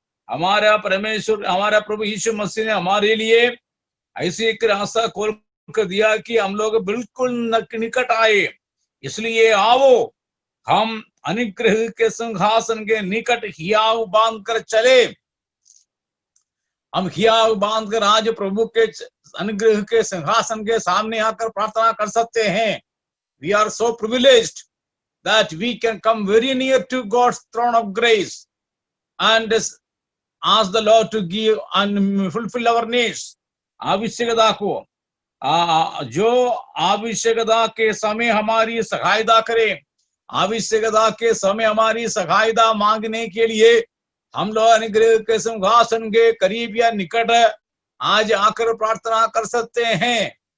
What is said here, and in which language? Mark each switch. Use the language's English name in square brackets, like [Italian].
[Hindi] हमारा परमेश्वर, हमारा प्रभु यीशु मसीह ने हमारे लिए ऐसे एक रास्ता खोल कर दिया कि हम लोग बिल्कुल निकट आए। इसलिए आओ हम अनुग्रह के सिंहासन के निकट हियाव बांध कर चले। हम हियाव बांध कर आज प्रभु के अनुग्रह के सिंहासन के सामने आकर प्रार्थना कर सकते हैं। [English] We are so privileged that we can come very near to God's throne of grace and ask the Lord to give and fulfill our needs. [Hindi] आवश्यकता को जो आवश्यकता के समय हमारी सहायता करे, आवश्यकता के समय हमारी सहायता मांगने के लिए हम लोग अनुग्रह के सिंहासन के करीब या निकट आज आकर प्रार्थना कर सकते हैं।